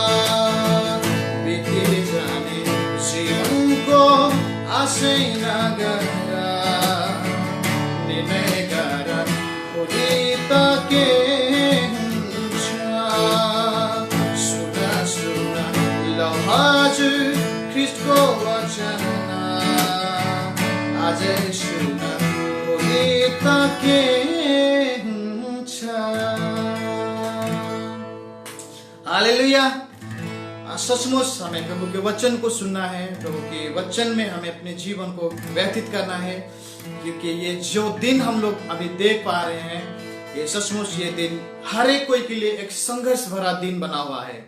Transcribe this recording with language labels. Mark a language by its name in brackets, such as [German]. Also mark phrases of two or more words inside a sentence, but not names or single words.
[Nepali] बिते जाने जीवनको आशै नगर निर्णय गर भोलि त के हुन्छ सुना सुना लौ हजुर ख्रिस्टको वचन आजै सुना भोलि त के हालेलुया। [Hindi] सचमुच हमें प्रभु के वचन को सुनना है, प्रभु के वचन में हमें अपने जीवन को व्यतीत करना है, क्योंकि ये जो दिन हम लोग अभी देख पा रहे हैं ये सचमुच ये दिन हर एक कोई के लिए एक संघर्ष भरा दिन बना हुआ है।